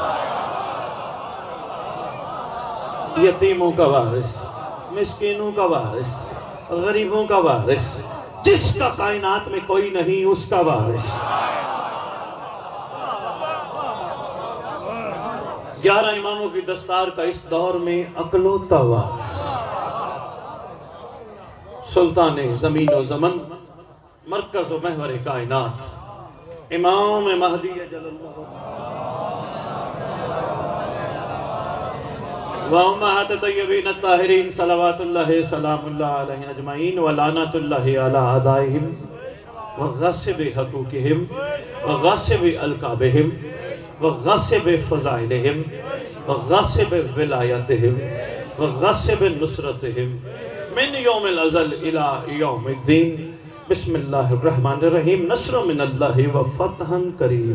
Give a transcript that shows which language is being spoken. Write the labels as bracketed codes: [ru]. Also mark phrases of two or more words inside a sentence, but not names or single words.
[ur] یتیموں کا وارث، مسکینوں کا وارث، غریبوں کا وارث، جس کا کائنات میں کوئی نہیں اس کا وارث، 11 اماموں کی دستار کا اس دور میں اکلوتا وارث، سلطان زمین و زمن، مرکز و محور کائنات، امام مہدی جل اللہ [ar] وامہات طیبین الطاہرین صلوات اللہ سلام اللہ علیہ اجمعین ولعنت اللہ علی اعدائہم وغاصب حقوقہم وغاصب القابہم وغاصب فضائلہم وغاصب ولایتہم وغاصب نصرتہم من یوم الازل الى یوم الدین بسم اللہ الرحمن الرحیم نصر من اللہ و فتح قریب۔